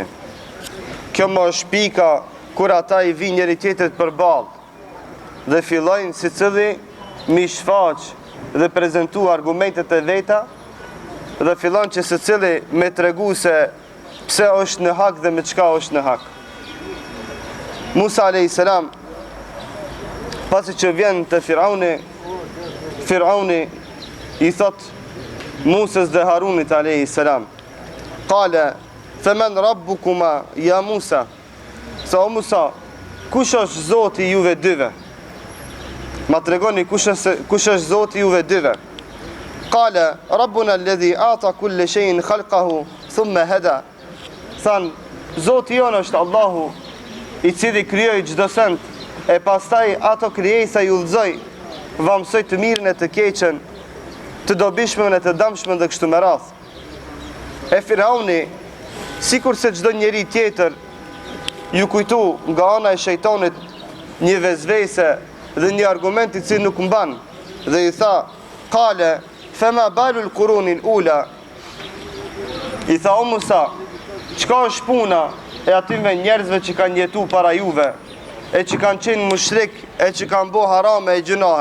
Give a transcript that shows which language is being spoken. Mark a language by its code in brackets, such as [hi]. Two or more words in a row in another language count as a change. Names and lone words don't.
[sq] Kjo më është pika kur ata i vinë njëri tjetrit përballë dhe fillojnë secili mi shfaq dhe prezantu argumentet e veta dhe fillon që secili me tregu se pse është në hak dhe me çka është në hak. Musa [ar] عليه السلام, [sq] pasi që vjen te Firauni i thot Musës dhe Harunit [ar] عليه السلام, قال فمن ربكما يا موسى, [sq] sa o Musa, kush është Zoti juve dyve? Ma tregoni kush është Zoti juve dyve? [ar] قال ربنا الذي أعطى كل شيء خلقه ثم هدى. [sq] Than Zoti jon është Allahu i cili krijoi çdo send e pastaj ato krijesa ju udhëzoi, va mësoi të mirën e të keqen, të dobishmën e të dëmshmën dhe kështu me radhë. E Firauni, sikur se çdo njeri tjetër, ju kujtu nga ana e shejtanit një vezvese dhe një argument i cili nuk mban, dhe i tha, [ar] قال فما بال القرون الأولى, [sq] i tha o Musa, çka është puna e atyve njerëzve që kanë jetu para juve, e që kanë qenë mushrik, e që kanë bo harame e gjunahe?